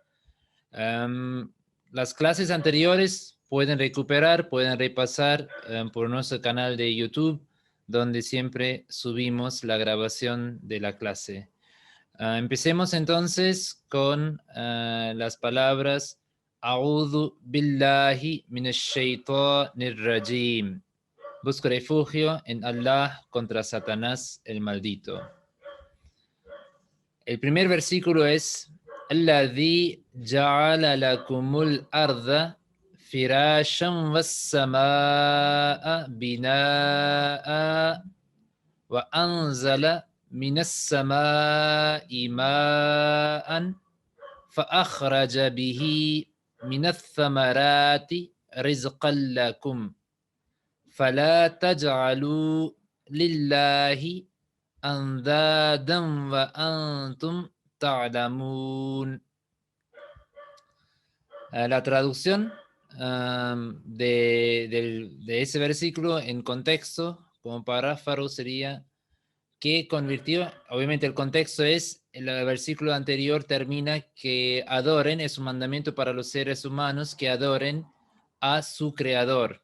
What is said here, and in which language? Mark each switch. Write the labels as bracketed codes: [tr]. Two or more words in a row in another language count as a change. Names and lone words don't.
[es] Las clases anteriores pueden repasar por nuestro canal de YouTube, donde siempre subimos la grabación de la clase. Empecemos entonces con las palabras [ar] أعوذ بالله من الشيطان الرجيم. [es] Busco refugio en Allah contra Satanás el maldito. El primer versículo es [ar] الذي جعل لكم الأرض فراشا والسماء بناء وأنزل من السماء ماء فأخرج به من الثمرات رزقا لكم فلا تجعلوا لله أندادا وأنتم تعلمون. [es] La traducción de ese versículo en contexto, como párrafo, sería que convirtió, obviamente el contexto es, el versículo anterior termina que adoren, es un mandamiento para los seres humanos que adoren a su creador.